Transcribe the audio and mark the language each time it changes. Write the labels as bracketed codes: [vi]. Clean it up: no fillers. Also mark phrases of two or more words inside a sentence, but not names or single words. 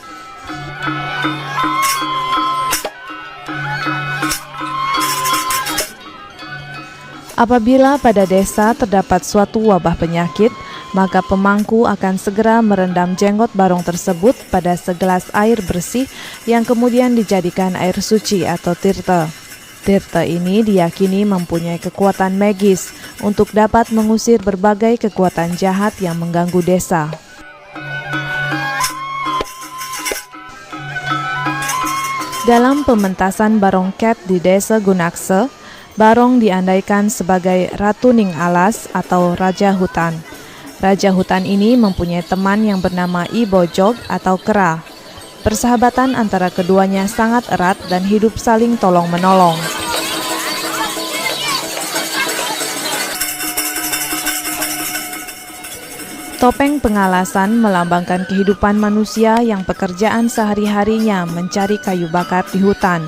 [id] Apabila pada desa terdapat suatu wabah penyakit, maka pemangku akan segera merendam jenggot Barong tersebut pada segelas air bersih yang kemudian dijadikan air suci atau tirta. Tirta ini diyakini mempunyai kekuatan magis untuk dapat mengusir berbagai kekuatan jahat yang mengganggu desa. Dalam pementasan Barong Ket di desa Gunakse, Barong diandaikan sebagai Ratu Ning Alas atau Raja Hutan. Raja hutan ini mempunyai teman yang bernama I Bojog atau Kera. Persahabatan antara keduanya sangat erat dan hidup saling tolong-menolong. Topeng pengalasan melambangkan kehidupan manusia yang pekerjaan sehari-harinya mencari kayu bakar di hutan.